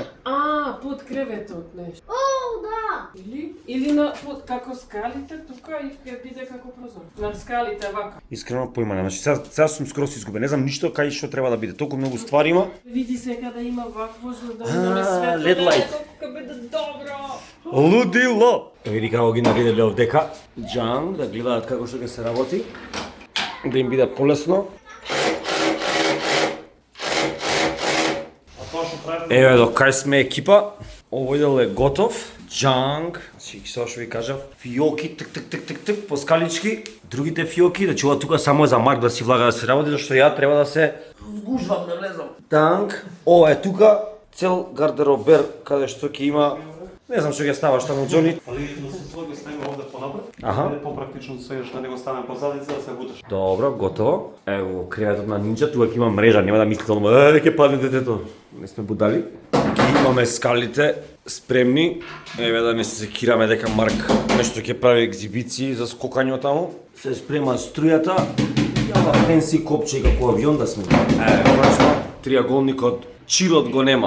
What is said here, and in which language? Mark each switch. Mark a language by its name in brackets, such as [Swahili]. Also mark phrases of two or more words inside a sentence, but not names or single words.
[Macedonian] Под креветот нешто. О, да. Или на под како скалите тука и ќе биде како прозор. На скалите вака. Искрено поима нема. Значи сега сум скоро си изгубен. Не знам ништо кај што треба да биде. Толку многу ствари има. Види сега да има вакво за да имаме светло. [English] LED light. [Macedonian] Како биде добро. Лудило! Види како ги навиделе овдека. Джан, да гледаат како што ќе се работи. Да им биде полесно. Еве до кај сме екипа. Овој дел е готов. Джанг, значи што ви кажав, фиоки тик по скалички, другите фиоки, значи ова тука само е за Марк да си влага да се работи, зашто ја треба да се вгужвам, да влезам. Танк, ова е тука, цел гардеробер каде што ќе има. Не знам што ќе става, што на Џони. [Serbian] Ali da se svoj stavimo ovde ponapred, [Macedonian] Аха. [Serbian] da je popraktično sve što nego stavimo pozadice da se butaš. [Macedonian] Добро, готово. Ево креветот на Нинџа, тука ќе има мрежа, нема да мислите оно, ќе падне детето. Не сме будали. Имаме скалите спремни. Еве да не се секираме дека Марк нешто ќе прави екзибиции за скокање таму. Се спрема струјата. Јава фенси копче како авион да сме. Конечно, триаголникот чилот го нема.